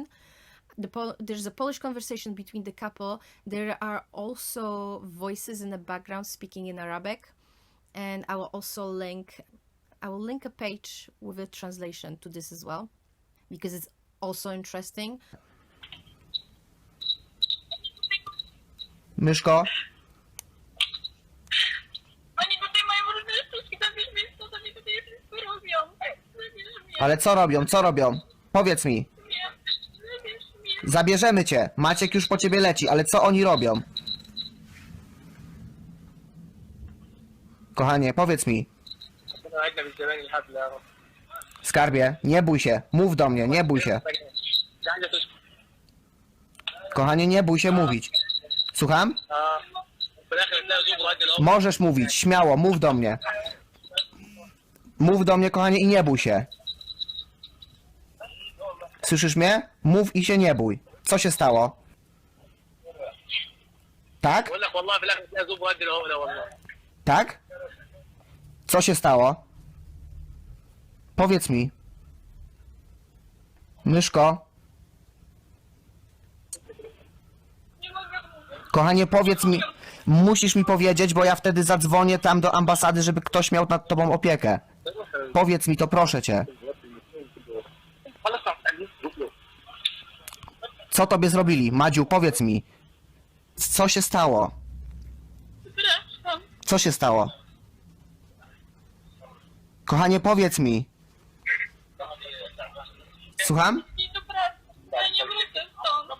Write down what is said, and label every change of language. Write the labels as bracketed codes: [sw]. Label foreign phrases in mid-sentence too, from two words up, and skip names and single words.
[en] There's a Polish conversation between the couple. There are also voices in the background speaking in Arabic. And I will also link a page with a translation to this as well, because it's also interesting. [pl] Myszko? Oni tutaj mają różne sztuczki, tam wiesz, więc to sobie tutaj wszystko robią. Zabierz mnie, Ale co robią? Co robią? Powiedz mi. zabierz mnie. Zabierzemy cię. Maciek już po ciebie leci, ale co oni robią? Kochanie, powiedz mi. Skarbie, nie bój się. Mów do mnie, nie bój się. Kochanie, nie bój się mówić. Słucham? [ar] في الاخر تلاقي زوج غادي الأول. [pl] Możesz mówić, śmiało, mów do mnie. Mów do mnie, kochanie, i nie bój się. Słyszysz mnie? Mów i się nie bój. Co się stało? Tak? [ar] بقول لك والله في الاخر تلاقي زوج غادي الأول والله. [pl] Tak? Co się stało? Powiedz mi. Myszko, Nie mogę mówić. kochanie, powiedz mi. Musisz mi powiedzieć, bo ja wtedy zadzwonię tam do ambasady, żeby ktoś miał nad tobą opiekę. Powiedz mi to, proszę cię. [ar] خلاص تعال روح له. [pl] Co tobie zrobili? Madziu, powiedz mi. Co się stało? Przepraszam. Co się stało? Kochanie, powiedz mi. Słucham? I do pracy. Ja nie wrócę stąd.